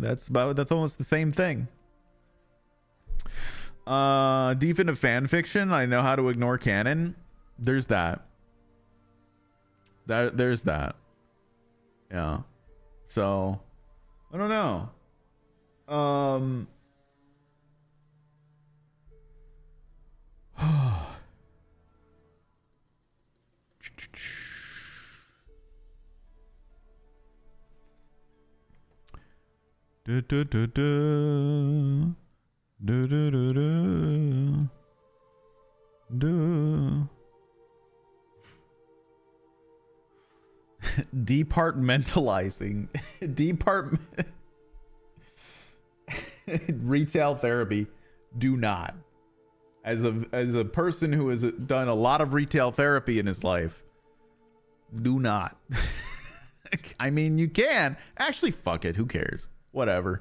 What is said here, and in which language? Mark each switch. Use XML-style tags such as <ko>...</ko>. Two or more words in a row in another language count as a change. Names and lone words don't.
<en>That's almost the same thing. Deep into fan fiction, I know how to ignore canon. There's that. There's that. Yeah. So, I don't know. Du, du, du, du. Du, du, du, du. Du. Departmentalizing. Retail therapy. Do not. As a person who has done a lot of retail therapy in his life, do not. I mean, you can. Actually, fuck it. Who cares? Whatever.</en>